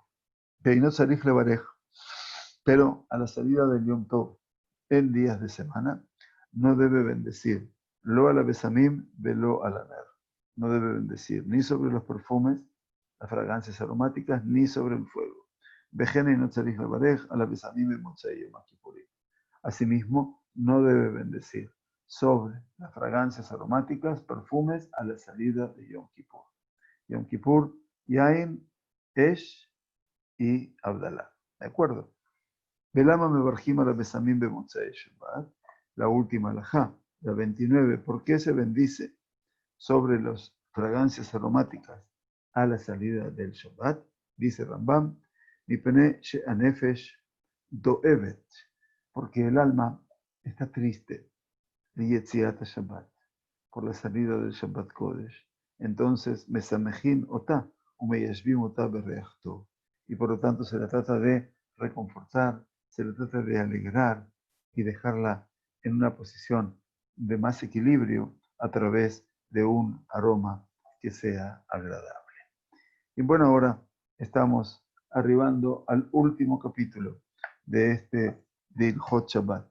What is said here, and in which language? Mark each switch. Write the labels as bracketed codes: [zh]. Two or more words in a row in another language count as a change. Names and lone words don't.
[he] אינו צריך לברך, [es] pero a la salida del Yom Tov en días de semana, no debe bendecir [he] לא על הבשמים, ולא על הנר. [es] No debe bendecir ni sobre los perfumes, las fragancias aromáticas, ni sobre el fuego. [he] וכן אינו צריך לברך על הבשמים במוצאי יום כיפורים. [es] Asimismo, no debe bendecir sobre las fragancias aromáticas, perfumes, a la salida de Yom Kippur. Yom Kippur, Yain, Esh y Abdalá. ¿De acuerdo? [he] ולמה מברכים על הבשמים במוצאי שבת, [es] la última alajá, la 29. ¿Por qué se bendice sobre las fragancias aromáticas a la salida del Shabbat? [he] Dice Rambam, מפני שהנפש דואבת, [es] porque el alma está triste, [he] ליציאת שבת, [es] por la salida del [he] שבת קודש. [es] Entonces, [he] משמחים אותה, ומיישבים אותה בריח טוב. [es] y por lo tanto se la trata de reconfortar, se la trata de alegrar y dejarla en una posición de más equilibrio a través de un aroma que sea agradable. Y bueno, ahora estamos arribando al último capítulo de este Dilhot Shabbat.